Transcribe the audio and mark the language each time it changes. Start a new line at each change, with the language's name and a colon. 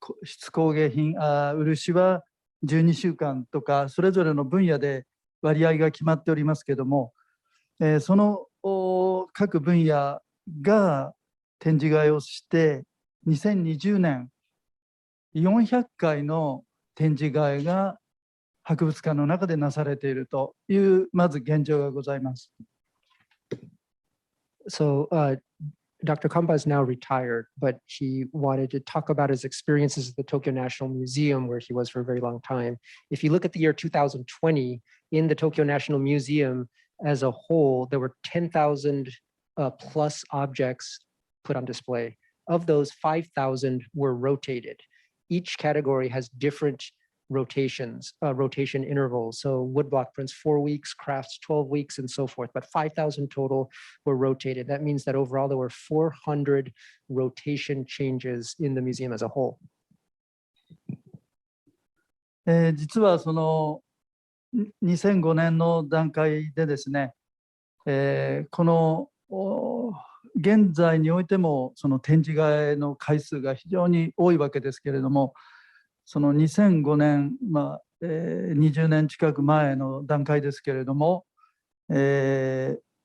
Japanese: 質工芸品、漆は12週間とか、それぞれの分野で割合が決まっておりますけども、その各分野が展示会をして、2020年、400回の展示会が博物館の中でなされているという、まず現状がございます。
English: So, Dr. Kamba is now retired, but he wanted to talk about his experiences at the Tokyo National Museum, where he was for a very long time. If you look at the year 2020, in the Tokyo National Museum as a whole, there were 10,000 plus objects put on display. Of those, 5,000 were rotated. Each category has different rotation intervals. So woodblock prints 4 weeks, crafts 12 weeks, and so forth. But 5,000 total were rotated. That means that overall there were 400 rotation changes in the museum as a whole.
Japanese: 実はその2005年の段階でですね、この現在においてもその展示会の回数が非常に多いわけですけれども、その2005年、20年近く前の段階ですけれども、絵